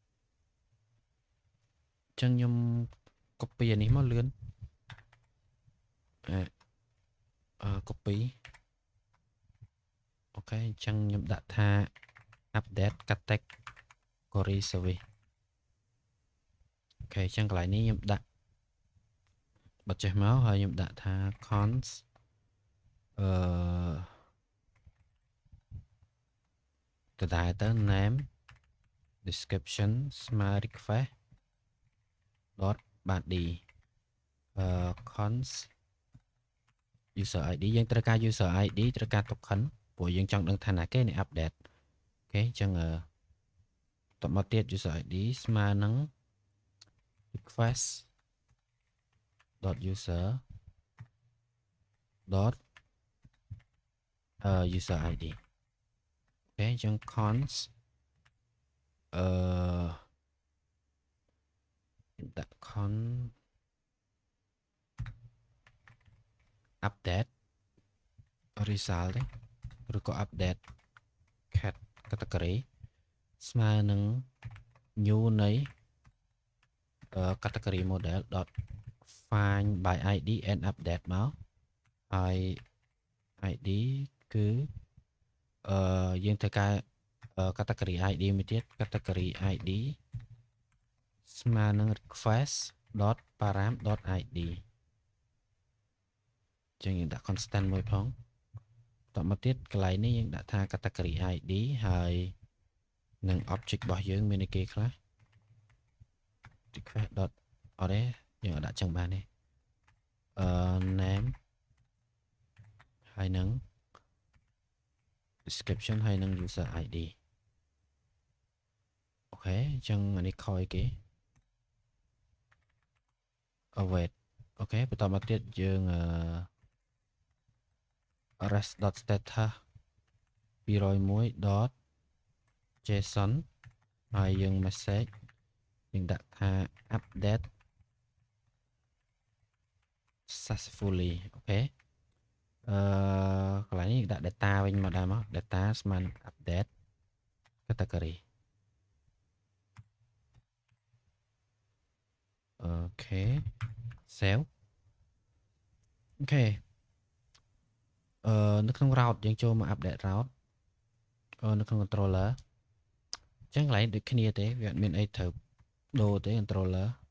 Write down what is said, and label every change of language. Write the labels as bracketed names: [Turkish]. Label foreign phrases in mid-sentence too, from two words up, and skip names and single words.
[Khmer] អញ្ចឹងខ្ញុំ copy អានេះមកលឿនcopy អូខេអញ្ចឹងខ្ញុំដាក់ថា [English] update category service [Khmer] អូខេអញ្ចឹងកន្លែងនេះខ្ញុំដាក់បិទចេះមកហើយខ្ញុំដាក់ថា cons ដដែលទៅ [English] name description ស្មើ request dot body cons user ID [Khmer] យើងត្រូវការ [English] user ID [Khmer] ត្រូវការ token ព្រោះយើងចង់ដឹងថាណាគេនេះ update អូខេអញ្ចឹងតមកទៀត [English] user ID [Khmer] ស្មើនឹង [English] request dot user dot user ID [Khmer] អូខេអញ្ចឹង [English] cons ដាក់ con update result ឬក៏ update category [Khmer] ស្មើនឹង new នៃ [English] category model dot find by id and update [Khmer] មកហើយ id គឺយើងត្រូវការ [English] category id [Khmer] មួយទៀត [English] category id [Khmer] ស្មើនឹង [English] request dot param dot id [Khmer] ចឹងយើងដាក់ constant មួយផងតមកទៀតកន្លែងនេះយើងដាក់ថា [English] category id [Khmer] ហើយនឹង object របស់យើងមានគេខ្លះ [English] request dot [Khmer] អត់ទេយើងដាក់ចឹងបានទេname ហើយនឹង description ហើយនឹង [English] user id [Khmer] អូខេអញ្ចឹងអានេះខយគេ await អូខេបន្តមកទៀតយើង [English] rest.status 201.json [Khmer] ហើយយើង message យើងដាក់ថា [English] update successfully [Khmer] អូខេ data វិញមកដែរមក data ស្មើនឹង [English] update category [Khmer] អូខេ save អូខេនៅក្នុង route យើងចូលមក [English] update route [Khmer] នៅក្នុង controller អញ្ចឹងកន្លែងដូចគ្នាទេវាអត់មានអីត្រូវដូរទេ controller